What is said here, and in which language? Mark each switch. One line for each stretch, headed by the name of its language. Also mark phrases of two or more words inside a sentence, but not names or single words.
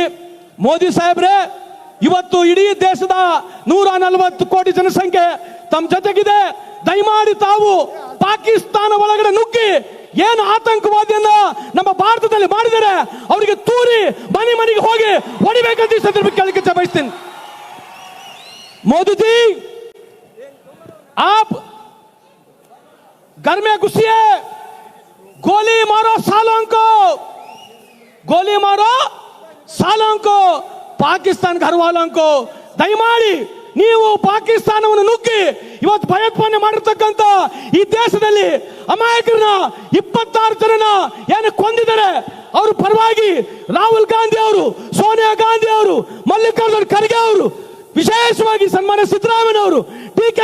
Kannada: ಮೋದಿ ಸಾಹೇಬ್ರೆ, ಇವತ್ತು ಇಡೀ ದೇಶದ 140 ಕೋಟಿ ಜನಸಂಖ್ಯೆ ತಮ್ಮ ಜೊತೆಗಿದೆ. ದಯಮಾಡಿ ತಾವು ಪಾಕಿಸ್ತಾನ ಒಳಗಡೆ ನುಗ್ಗಿ ಏನು ಆತಂಕವಾದಿಯನ್ನ ನಮ್ಮ ಭಾರತದಲ್ಲಿ ಮಾಡಿದರೆ ಅವರಿಗೆ ತೂರಿ ಮನೆ ಮನೆಗೆ ಹೋಗಿ ಹೊಡಿಬೇಕಂತ ಈ ಸಂದರ್ಭ ಕೇಳಲಿಕ್ಕೆ ಬಯಸ್ತೀನಿ.
Hindi: मोदी जी, आप घर में घुसिए, गोली मारो सालों को, गोली मारो सालों को,
Kannada: ಪಾಕಿಸ್ತಾನ
Hindi: घर वालों को.
Kannada: ದಯಮಾಡಿ ನೀವು ಪಾಕಿಸ್ತಾನವನ್ನು ನುಗ್ಗಿ ಇವತ್ತು ಭಯೋತ್ಪಾದನೆ ಮಾಡಿರ್ತಕ್ಕಂಥ ಈ ದೇಶದಲ್ಲಿ ಅಮಾಯಕರನ್ನ 26 ಜನನ ಏನು ಕೊಂದಿದ್ದಾರೆ, ಅವರು ಪರವಾಗಿ ರಾಹುಲ್ ಗಾಂಧಿ ಅವರು, ಸೋನಿಯಾ ಗಾಂಧಿ ಅವರು, ಮಲ್ಲಿಕಾರ್ಜುನ್ ಖರ್ಗೆ ಅವರು, ವಿಶೇಷವಾಗಿ ಸನ್ಮಾನ್ಯ ಸಿದ್ದರಾಮಯ್ಯ ಅವರು, ಡಿ.ಕೆ.